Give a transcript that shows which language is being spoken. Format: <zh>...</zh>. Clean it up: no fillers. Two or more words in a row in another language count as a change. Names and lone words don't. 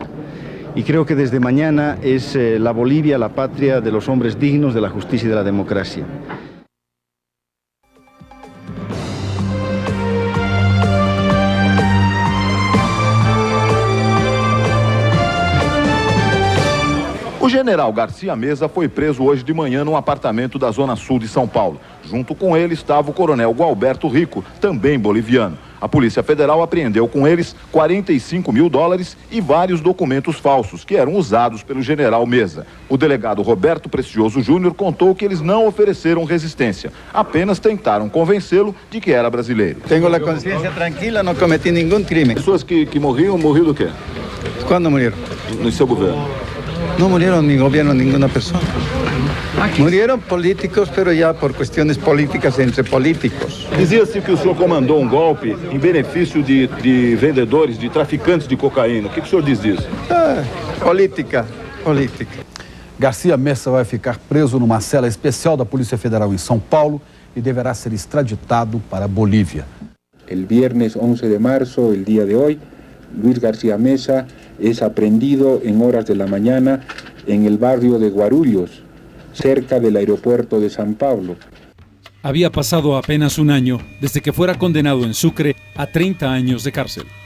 <es>Y creo que desde mañana es la Bolivia, la patria de los hombres dignos, de la justicia y de la democracia.</es> <pt>O general Garcia Mesa foi preso hoje de manhã num apartamento da zona sul de São Paulo. Junto com ele estava o coronel Gualberto Rico, também boliviano. A Polícia Federal apreendeu com eles $45 mil e vários documentos falsos que eram usados pelo general Mesa. O delegado Roberto Precioso Júnior contou que eles não ofereceram resistência, apenas tentaram convencê-lo de que era brasileiro. Tenho a consciência tranquila, não cometi nenhum crime. Pessoas que morriam do quê? Quando morreram? No seu governo.</pt> <es>No murieron ni gobierno ninguna persona. Murieron políticos, pero ya por cuestiones políticas entre políticos.</es> <pt>Dizia-se que o senhor comandou um golpe em benefício de vendedores, de traficantes de cocaína. O que o senhor diz disso? Política. Garcia Mesa vai ficar preso numa cela especial da Polícia Federal em São Paulo e deverá ser extraditado para a Bolívia.</pt> <es>El viernes 11 de marzo, el día de hoy, Luis García Mesa es aprehendido en horas de la mañana en el barrio de Guarulhos, cerca del aeropuerto de San Pablo. Había pasado apenas un año desde que fuera condenado en Sucre a 30 años de cárcel.</es>